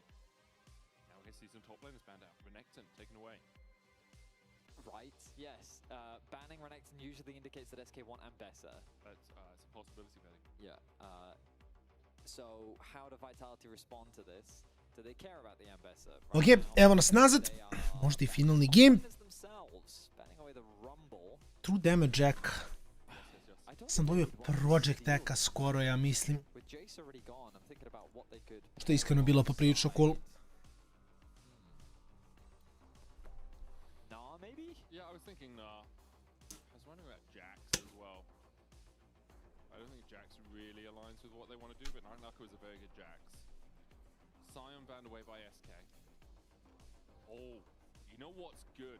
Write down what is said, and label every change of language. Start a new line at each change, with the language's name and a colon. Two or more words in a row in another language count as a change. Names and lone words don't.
English: Now we see some top laners banned out. Renekton taken away. Right, yes. Banning Renekton usually indicates that SK want Ambessa. That's it's a possibility, Betty. Yeah. So how do Vitality respond to this? Do they care about the Ambessa?
Croatian: Ok, evo nas nazad. Možda i finalni game. True Damage Jack. Sam dobio Project Eka skoro, ja mislim. Što je iskreno bilo poprilično cool.
English: Yeah, I was thinking, I was wondering about Jax as well. I don't think Jax really aligns with what they want to do, but Nako is a very good Jax. Sion banned away by SK. Oh, you know what's good?